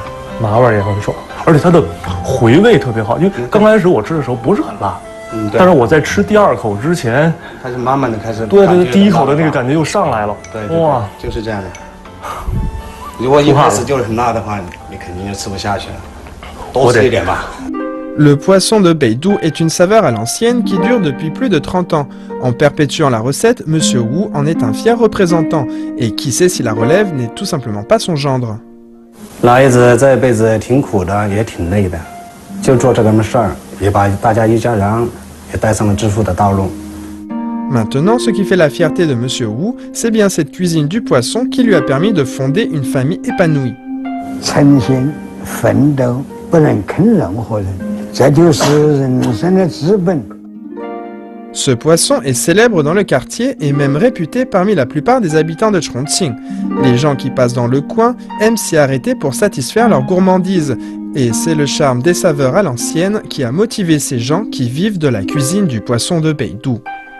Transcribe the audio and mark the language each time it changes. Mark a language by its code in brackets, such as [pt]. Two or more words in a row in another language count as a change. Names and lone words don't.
[zh] 麻味也很爽，而且它的回味特别好。因为刚开始我吃的时候不是很辣，但是我在吃第2口之前，它是慢慢的开始。对，第1口的那个感觉又上来了。对，哇，就是这样的。如果一开始就是很辣的话，你肯定就吃不下去了。多吃一点吧。 [fr] Le poisson de Beidou est une saveur à l'ancienne qui dure depuis plus de 30 ans. En perpétuant la recette, Monsieur Wu en est un fier représentant. Et qui sait si la relève n'est tout simplement pas son gendre. [zh] 老爷子这辈子挺苦的，也挺累的，就做这么事儿，也把大家一家人也带上了致富的道路。 [fr] Maintenant, ce qui fait la fierté de Monsieur Wu, c'est bien cette cuisine du poisson qui lui a permis de fonder une famille épanouie. [zh] 诚心奋斗，不能坑任何人。这就是人生的资本。 [fr] Ce poisson est célèbre dans le quartier et même réputé parmi la plupart des habitants de Chongqing. Les gens qui passent dans le coin aiment s'y arrêter pour satisfaire leur gourmandise. Et c'est le charme des saveurs à l'ancienne qui a motivé ces gens qui vivent de la cuisine du poisson de Beidou.